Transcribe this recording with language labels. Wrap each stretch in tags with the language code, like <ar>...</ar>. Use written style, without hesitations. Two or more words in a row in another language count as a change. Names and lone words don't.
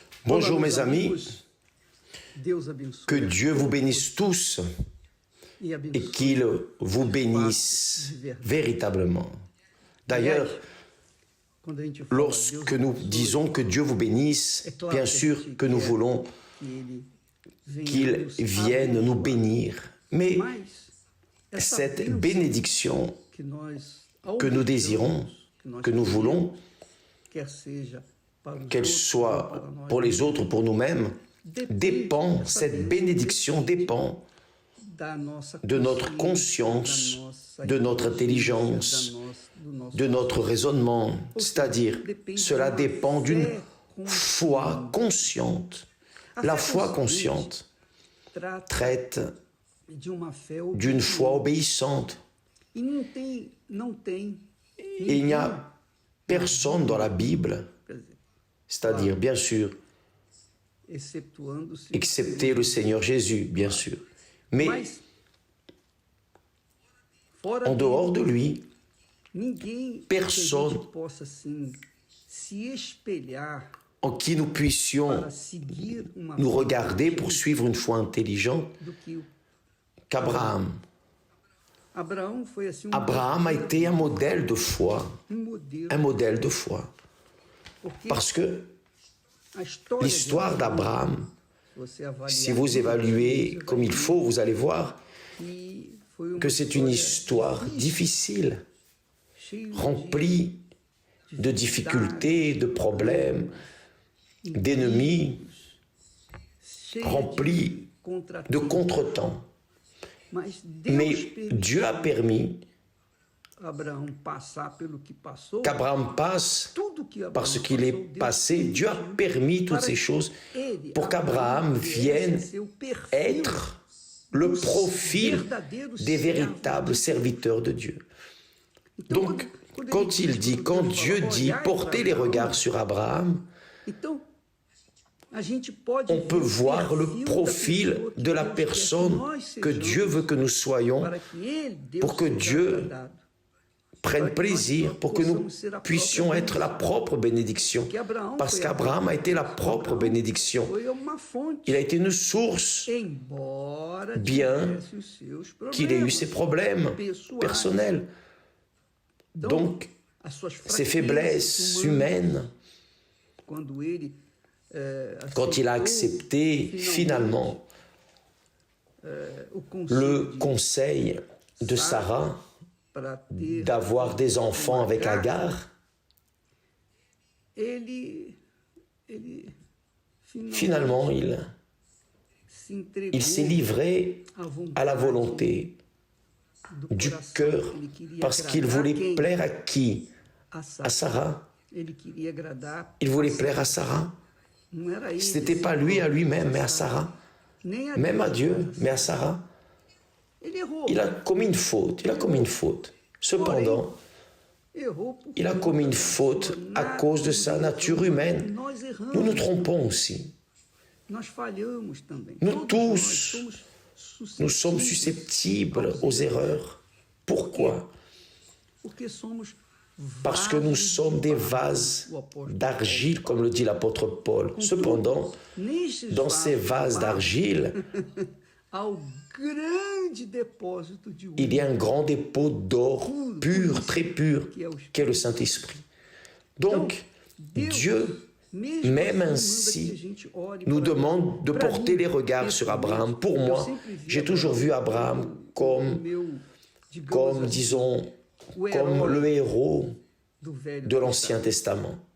<fr>Bonjour mes amis,</fr> <pt>amigos. Deus abençoe</pt> <fr>que Dieu vous bénisse tous</fr> <pt>e abençoe.</pt> <fr>et qu'il vous bénisse véritablement. D'ailleurs,</fr> <pt>Quando a gente fala</pt> <fr>lorsque</fr> <pt>Deus</pt> <fr>nous</fr> <pt>abençoe,</pt> <fr>disons que Dieu vous bénisse,</fr> <pt>é claro</pt> <fr>bien</fr> <pt>que a</pt> <fr>sûr</fr> <pt>gente</pt> <fr>que nous</fr> <pt>quer</pt> <fr>voulons</fr> <pt>que ele venha</pt> <fr>qu'il</fr> <pt>nos</pt> <fr>vienne nous</fr> <pt>abençoar.</pt> <fr>bénir. Mais</fr> <pt>Mas essa</pt> <fr>cette</fr> <pt>bênção</pt> <fr>bénédiction</fr> <pt>que nós</pt> <fr>que nous</fr> <pt>almejamos,</pt> <fr>désirons,</fr> <pt>nós</pt> <fr>que nous voulons,</fr> <pt>quer seja para os</pt> <fr>qu'elle</fr> <pt>outros,</pt> <fr>soit</fr> <pt>para nós</pt> <fr>pour les</fr> <pt>mesmos,</pt> <fr>autres, pour nous-mêmes, dépend, cette bénédiction dépend</fr> <pt>da nossa</pt> <fr>de notre conscience, de notre intelligence, de notre raisonnement. C'est-à-dire, cela dépend d'une foi consciente. La foi consciente traite d'une foi obéissante.</fr> <pt>E não tem</pt> <fr>Et il n'y a personne dans la Bible,</fr> <pt>quer dizer,</pt> <fr>c'est-à-dire, bien sûr,</fr> <pt>exceptuando-se</pt> <fr>excepté le Seigneur Jésus, bien sûr. Mais</fr> <pt>Mas, fora</pt> <fr>en dehors de</fr> <pt>dele,</pt> <fr>lui,</fr> <pt>ninguém</pt> <fr>personne</fr> <pt>que a gente possa assim se espelhar</pt> <fr>en qui nous puissions</fr> <pt>para seguir uma</pt> <fr>nous</fr> <pt>forma</pt> <fr>regarder pour suivre une foi intelligente</fr> <pt>do que o</pt> <fr>qu'Abraham.</fr> <pt>Abraão foi assim</pt> <fr>Abraham a été un modèle de foi,</fr> <pt>modelo,</pt> <fr>un modèle de foi.</fr> <pt>porque</pt> <fr>Parce que</fr> <pt>a história</pt> <fr>l'histoire</fr> <pt>de</pt> <fr>d'Abraham,</fr> <pt>você avaliar</pt> <fr>si vous évaluez comme il faut, vous allez voir</fr> <pt>que foi uma</pt> <fr>que c'est une histoire</fr> <pt>difícil,</pt> <fr>difficile,</fr> <pt>cheia de</pt> <fr>remplie de difficultés, de problèmes, d'ennemis,</fr> <pt>cheia</pt> <fr>remplie de</fr> <pt>contratempos.</pt> <fr>contretemps.</fr> <pt>Mas Deus</pt> <fr>Mais</fr> <pt>permitiu</pt> <fr>Dieu a permis</fr> <pt>Abraão passar pelo que passou.</pt> <fr>qu'Abraham passe</fr> <pt>Tudo que Abraão</pt> <fr>par ce qu'il est</fr> <pt>passou, Deus</pt> <fr>passé. Dieu a</fr> <pt>permitiu</pt> <fr>permis toutes</fr> <pt>para</pt> <fr>ces</fr> <pt>que</pt> <fr>choses</fr> <pt>ele,</pt> <fr>pour qu'Abraham</fr> <pt>viesse</pt> <fr>vienne</fr> <pt>a ser o perfil</pt> <fr>être le</fr> <pt>dos</pt> <fr>profil</fr> <pt>verdadeiros</pt> <fr>des</fr> <pt>servos</pt> <fr>véritables</fr> <pt>de</pt> <fr>serviteurs de Dieu.</fr> <pt>Então,</pt> <fr>Donc, quand il dit, quand Dieu dit, portez les regards sur Abraham,</fr> <pt>Então, a gente pode</pt> <fr>on peut</fr> <pt>ver o</pt> <fr>voir le</fr> <pt>perfil da</pt> <fr>profil</fr> <pt>pessoa que</pt> <fr>de la</fr> <pt>Deus quer</pt> <fr>personne</fr> <pt>nós</pt> <fr>que Dieu veut que nous soyons,</fr> <pt>para que ele, Deus,</pt> <fr>pour que</fr> <pt>seja</pt> <fr>Dieu</fr> <pt>agradado.</pt> <fr>prenne plaisir, pour que nous puissions être la propre bénédiction. Parce qu'Abraham a été la propre bénédiction.</fr> <pt>Foi uma fonte,</pt> <fr>Il a été une source,</fr> <pt>embora</pt> <fr>bien</fr> <pt>tivesse os seus problemas</pt> <fr>qu'il ait eu ses problèmes</fr> <pt>pessoais.</pt> <fr>personnels. Donc,</fr> <pt>as suas</pt> <fr>ses faiblesses humaines,</fr> <pt>quando ele</pt> <fr>quand il a</fr> <pt>aceitou</pt> <fr>accepté finalement</fr> <pt>o conselho</pt> <fr>le</fr> <pt>de</pt> <fr>conseil de Sarah</fr> <pt>para ter</pt> <fr>d'avoir des enfants avec Agar,</fr> <pt>ele</pt> <fr>finalement</fr> <pt>se entregou</pt> <fr>il s'est livré à la volonté</fr> <pt>do</pt> <fr>du</fr> <pt>coração.</pt> <fr>cœur</fr> <pt>Ele queria</pt> <fr>parce qu'il</fr> <pt>agradar</pt> <fr>voulait</fr> <pt>quem?</pt> <fr>plaire à qui?</fr> <pt>A</pt> <fr>À</fr> <pt>Sara.</pt> <fr>Sarah.</fr> <pt>Ele queria agradar.</pt> <fr>Il voulait plaire à Sarah.</fr> <pt>Não era ele,</pt> <fr>Ce n'était pas lui à lui-même, mais à Sarah.</fr> <pt>nem a</pt> <fr>Même à</fr> <pt>Deus,</pt> <fr>Dieu,</fr> <pt>mas</pt> <fr>mais à Sarah.</fr> <pt>Ele errou.</pt> <fr>Il a commis une faute. Il a commis une faute. Cependant,</fr> <pt>Errou porque</pt> <fr>il a commis une faute à cause de sa nature humaine.</fr> <pt>Nós erramos.</pt> <fr>Nous nous trompons aussi.</fr> <pt>Nós falhamos também.</pt> <fr>Nous tous, nous sommes susceptibles aux erreurs. Pourquoi?</fr> <pt>Porque somos</pt> <fr>Parce que nous sommes des vases d'argile, comme le dit l'apôtre Paul. Cependant, dans ces vases d'argile,</fr> <pt>ao grande depósito de ouro.</pt> <fr>il y a un grand dépôt d'or pur, très pur, qu'est le Saint-Esprit. Donc, Dieu, même ainsi, nous demande de porter les regards sur Abraham. Pour moi, j'ai toujours vu Abraham comme, disons, comme le héros de l'Ancien Testament.</fr>